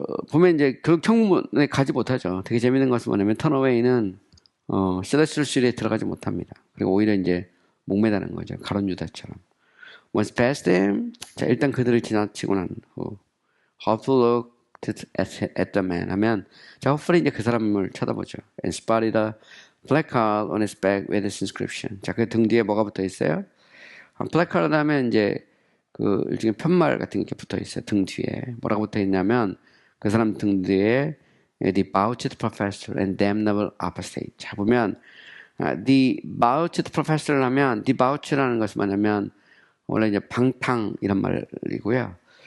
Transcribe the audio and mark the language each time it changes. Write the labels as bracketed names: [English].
[Korean] 보면 이제 결국 청문에 가지 못하죠. 되게 재밌는 것은 뭐냐면 턴어웨이는 셀레스트리에 들어가지 못합니다. 그리고 오히려 이제 목매다는 거죠. 가론 유다처럼. [English] Once past them, [Korean] 자 일단 그들을 지나치고 난 후, [English] Hopeful looked at the man [Korean] 하면 자 Hopefully 이제 그 사람을 쳐다보죠. [English] And spotted a placard on his back with this inscription. [Korean] 자 그 등 뒤에 뭐가 붙어 있어요? placard 하면 이제 일종의 편말 같은 게 붙어 있어요. 등 뒤에 뭐라고 붙어 있냐면 그 사람 등 뒤에 [English] debauched professor and damnable apostate. [Korean] 자 보면 debauched professor를 하면 debauch라는 것은 뭐냐면 원래 이제 방탕 이런 말이고요.